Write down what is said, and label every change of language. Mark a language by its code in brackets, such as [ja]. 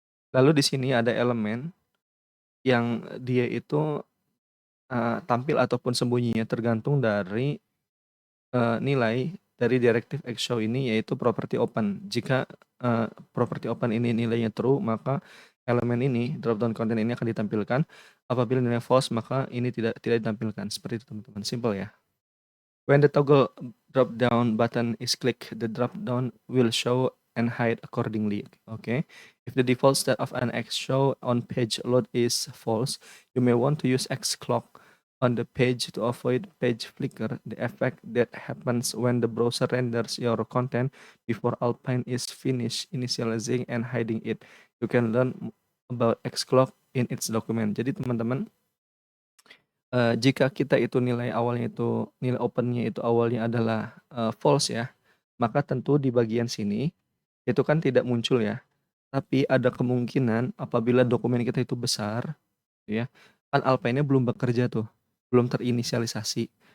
[id] Lalu di sini ada elemen yang dia itu tampil ataupun sembunyinya tergantung dari nilai dari directive Xshow ini, yaitu property open. Jika property open ini nilainya true, maka elemen ini, drop-down content ini akan ditampilkan. Apabila nilai false, maka ini tidak ditampilkan. Seperti itu teman-teman, simple ya. [en] When the toggle drop-down button is clicked, the drop-down will show and hide accordingly. Okay. If the default state of an Xshow on page load is false, you may want to use Xclock on the page to avoid page flicker, the effect that happens when the browser renders your content before Alpine is finished initializing and hiding it. You can learn about Xclock in its document. [id] Jadi teman-teman, jika kita itu nilai awalnya itu, nilai opennya itu awalnya adalah false ya, maka tentu di bagian sini itu kan tidak muncul ya. Tapi ada kemungkinan apabila dokumen kita itu besar, ya, kan Alpine-nya belum bekerja tuh, belum terinisialisasi.